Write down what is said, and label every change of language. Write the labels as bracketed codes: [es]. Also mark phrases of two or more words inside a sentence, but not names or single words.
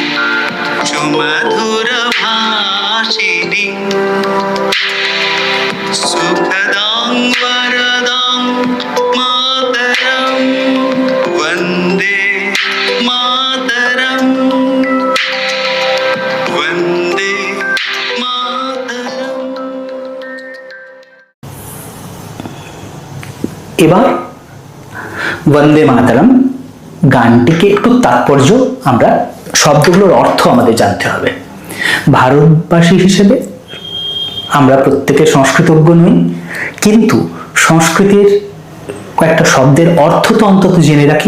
[sa] सुमधुरभाषिणीं सुखदां वरदां मातरं वन्दे मातरं वन्दे मातरम्। [bn] এবার বন্দে মাতরম গানটিকে একটু তাৎপর্য, আমরা শব্দগুলোর অর্থ আমাদের জানতে হবে। ভারতবাসী হিসেবে আমরা প্রত্যেকে সংস্কৃতজ্ঞ নই, কিন্তু সংস্কৃতের কয়েকটা শব্দের অর্থ তো অন্তত জেনে রাখি।